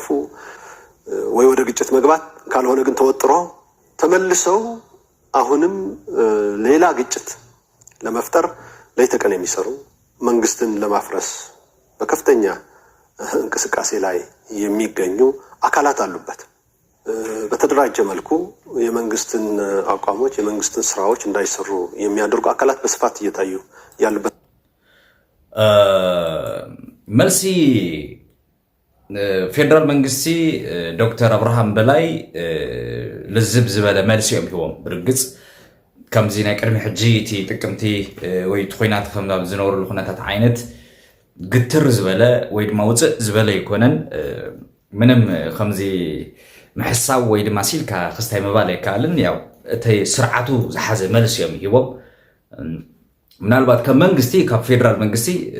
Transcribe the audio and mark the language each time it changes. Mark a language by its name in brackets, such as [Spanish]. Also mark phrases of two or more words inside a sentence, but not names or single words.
[Amharic] ወይ ወደ ግጭት መግባት ካልሆነ ግን ተወጥሮ ተመልሰው አሁንም ሌላ ግጭት ለመፍጠር ለይተቀን የሚሰሩ መንግስትን ለማፍረስ በከፍተኛ እንቅስቃሴ ላይ የሚገኙ አካላት አሉበት። በተደራጀ መልኩ የመንግስትን አቋሞች የመንግስትን ስራዎች እንዳይሰሩ የሚያደርጉ አካላት በስፋት እየታዩ ያሉበት [Tigrinya] መልሲ ፌደራል መንግስቲ ዶክተር አብርሃም በላይ ልዝብ ዝበለ መልሲ እዮም ሂቦም ብርግጽ ከምዚ ናይ ቅድሚ ሕጂ እቲ ጥቅምቲ ወይ ትኾይናት ከም ናብ ዝነበሩሉ ኩነታት ዓይነት ግትር ዝበለ ወይ ድማ ውፅእ ዝበለ ይኮነን ምንም ከምዚ ምሕሳብ ወይ ድማ ሲልካ ክስታይ መባል ኣይከኣልን ያው እቲ ስርዓቱ ዝሓዘ መልሲ እዮም ሂቦም ምናልባት ከም መንግስቲ ካብ ፌደራል መንግስቲ